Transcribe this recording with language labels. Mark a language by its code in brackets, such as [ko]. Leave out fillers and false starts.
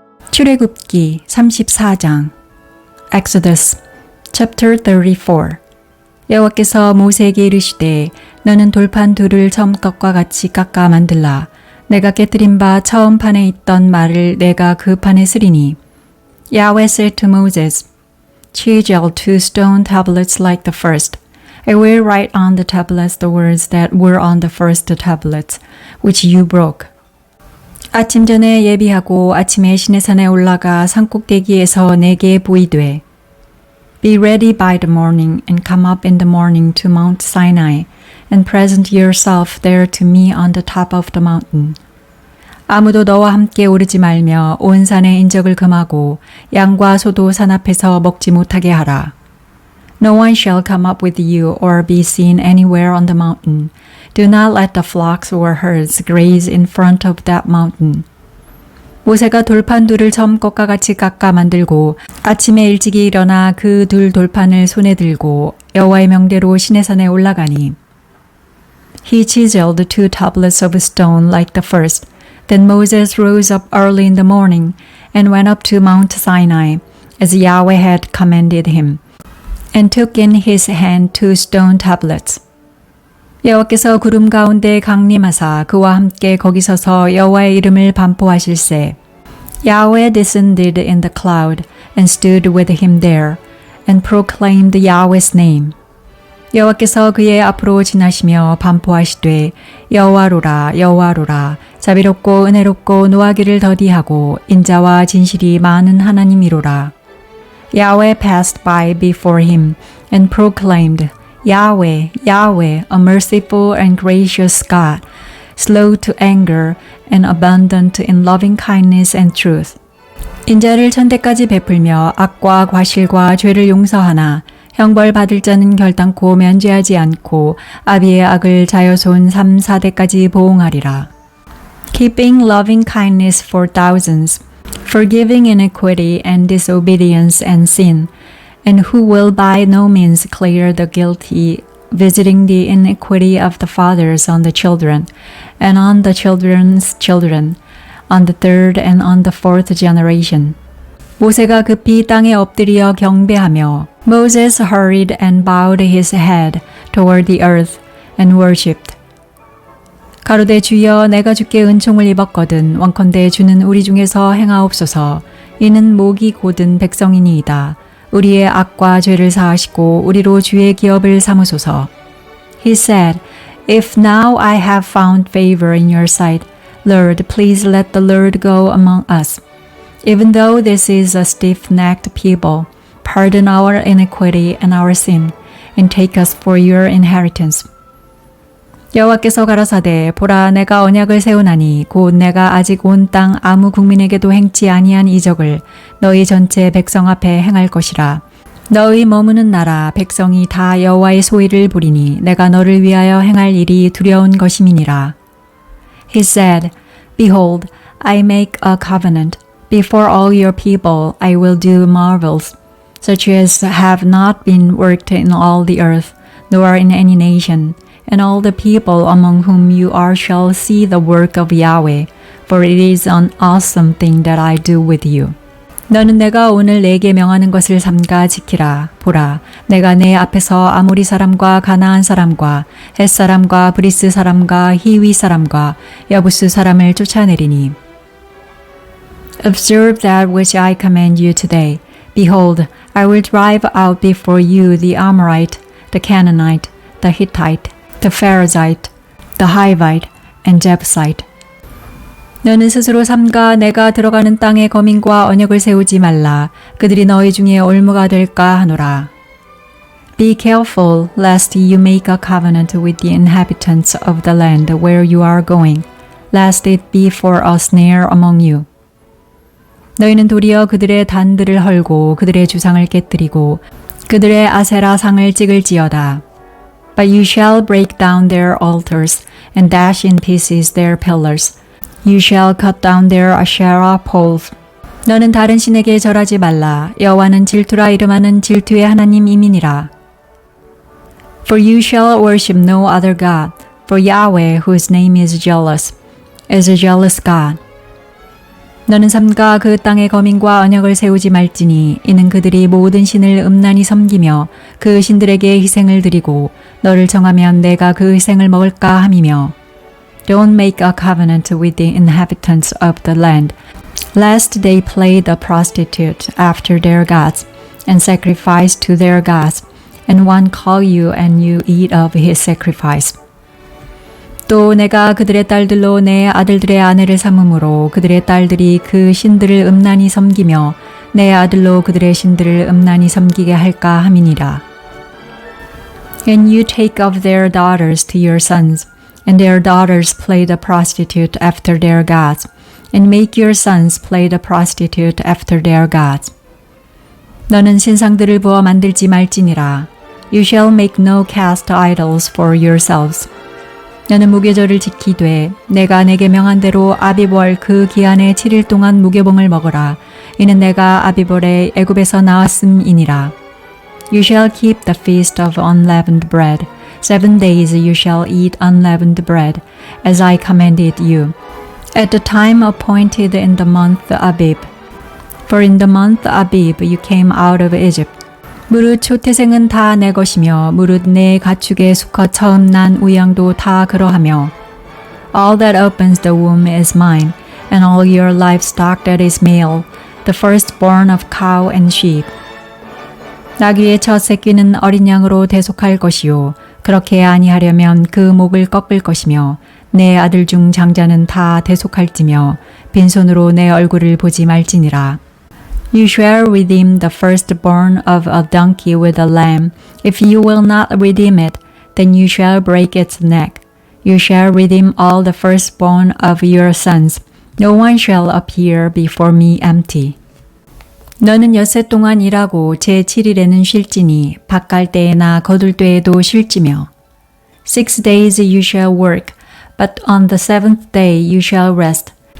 [ko] 출애굽기 34장 [en] Exodus chapter 34 [ko] 여호와께서 모세에게 이르시되 너는 돌판 둘을 처음 것과 같이 깎아 만들라. 내가 깨뜨린 바 처음 판에 있던 말을 내가 그 판에 쓰리니. [en] Yahweh said to Moses, Chisel 2 stone tablets like the first. I will write on the tablets the words that were on the first tablets, which you broke. [ko] 아침 전에 예비하고 아침에 시내산에 올라가 산꼭대기에서 내게 보이되 [en] Be ready by the morning and come up in the morning to Mount Sinai and present yourself there to me on the top of the mountain. [ko] 아무도 너와 함께 오르지 말며 온 산의 인적을 금하고 양과 소도 산 앞에서 먹지 못하게 하라. [en] No one shall come up with you or be seen anywhere on the mountain. Do not let the flocks or herds graze in front of that mountain. [ko] 모세가 돌판 둘을 처음 것과 같이 깎아 만들고 아침에 일찍이 일어나 그 둘 돌판을 손에 들고 여호와의 명대로 시내산에 올라가니. [en] He chiseled 2 tablets of stone like the first. Then Moses rose up early in the morning and went up to Mount Sinai, as Yahweh had commanded him, and took in his hand 2 stone tablets. [ko] 여호와께서 구름 가운데 강림하사 그와 함께 거기 서서 여호와의 이름을 반포하실세. [en] Yahweh descended in the cloud and stood with him there, and proclaimed Yahweh's name. [ko] 여호와께서 그의 앞으로 지나시며 반포하시되 여호와로라 여호와로라 자비롭고 은혜롭고 노하기를 더디하고 인자와 진실이 많은 하나님이로라. [en] Yahweh passed by before him and proclaimed, Yahweh, Yahweh, a merciful and gracious God, slow to anger and abundant in loving kindness and truth. [ko] 인자를 천대까지 베풀며 악과 과실과 죄를 용서하나 형벌 받을 자는 결단코 면제하지 않고 아비의 악을 자여손 3, 4대까지 보응하리라. [en] Keeping loving kindness for thousands, forgiving iniquity and disobedience and sin, and who will by no means clear the guilty, visiting the iniquity of the fathers on the children, and on the children's children, on the third and on the fourth generation. [ko] 모세가 급히 땅에 엎드려 경배하며 [en] Moses hurried and bowed his head toward the earth and worshipped. [ko] 가로되 주여 내가 주께 은총을 입었거든 원컨대 주는 우리 중에서 행하옵소서. 이는 목이 곧은 백성이니이다. 우리의 악과 죄를 사하시고 우리로 주의 기업을 삼으소서. [en] He said, If now I have found favor in your sight, Lord, please let the Lord go among us. Even though this is a stiff-necked people, pardon our iniquity and our sin, and take us for your inheritance. [ko] 여호와께서 가라사대 보라 내가 언약을 세우나니 곧 내가 아직 온 땅 아무 국민에게도 행치 아니한 이적을 너희 전체 백성 앞에 행할 것이라. 너희 머무는 나라 백성이 다 여호와의 소위를 부리니 내가 너를 위하여 행할 일이 두려운 것임이니라. [en] He said, Behold, I make a covenant. Before all your people I will do marvels, such as have not been worked in all the earth, nor in any nation. And all the people among whom you are shall see the work of Yahweh, for it is an awesome thing that I do with you. [ko] 너는 내가 오늘 내게 명하는 것을 삼가 지키라. 보라, 내가 내 앞에서 아모리 사람과 가나안 사람과 헷 사람과 브리스 사람과 히위 사람과 여부스 사람을 쫓아내리니. [en] Observe that which I command you today. Behold, I will drive out before you the Amorite, the Canaanite, the Hittite, the Perizzite, the Hivite, and Jebusite. [ko] 너는 스스로 삼가 내가 들어가는 땅에 거민과 언약을 세우지 말라. 그들이 너희 중에 올무가 될까 하노라. [en] Be careful lest you make a covenant with the inhabitants of the land where you are going, lest it be for a snare among you. [ko] 너희는 도리어 그들의 단들을 헐고 그들의 주상을 깨뜨리고 그들의 아세라 상을 찍을지어다. [en] But you shall break down their altars and dash in pieces their pillars. You shall cut down their Asherah poles. [ko] 너는 다른 신에게 절하지 말라. 여호와는 질투라 이름하는 질투의 하나님이니라. [en] For you shall worship no other God, for Yahweh, whose name is jealous, is a jealous God. [ko] 너는 삼가 그 땅의 거민과 언약을 세우지 말지니 이는 그들이 모든 신을 음란히 섬기며 그 신들에게 희생을 드리고 너를 정하면 내가 그 희생을 먹을까 함이며 [en] Don't make a covenant with the inhabitants of the land, lest they play the prostitute after their gods and sacrifice to their gods, and one call you and you eat of his sacrifice. [ko] 또 내가 그들의 딸들로 내 아들들의 아내를 삼음으로 그들의 딸들이 그 신들을 음란히 섬기며 내 아들로 그들의 신들을 음란히 섬기게 할까 함이니라. [en] And you take of their daughters to your sons, and their daughters play the prostitute after their gods, and make your sons play the prostitute after their gods. [ko] 너는 신상들을 부어 만들지 말지니라. [en] You shall make no cast idols for yourselves. [ko] 너는 무교절을 지키되 내가 내게 명한 대로 아비볼 그 기한의 7일 동안 무교봉을 먹어라. 이는 내가 아비볼에 애굽에서 나왔음이니라. [en] You shall keep the feast of unleavened bread. 7 days you shall eat unleavened bread, as I commanded you, at the time appointed in the month Abib. For in the month Abib you came out of Egypt. [ko] 무릇 초태생은 다 내 것이며 무릇 내 가축의 수컷 처음 난 우양도 다 그러하며 [en] All that opens the womb is mine, and all your livestock that is male, the firstborn of cow and sheep. [ko] 나귀의 첫 새끼는 어린 양으로 대속할 것이요 그렇게 아니하려면 그 목을 꺾을 것이며 내 아들 중 장자는 다 대속할지며 빈손으로 내 얼굴을 보지 말지니라. [en] You shall redeem the firstborn of a donkey with a lamb. If you will not redeem it, then you shall break its neck. You shall redeem all the firstborn of your sons. No one shall appear before me empty. [ko] 너는 엿새 동안 일하고 제7일에는 쉴지니 밭갈 때에나 거둘 때에도 쉴지며 [en] 6 days you shall work, but on the 7th day you shall rest.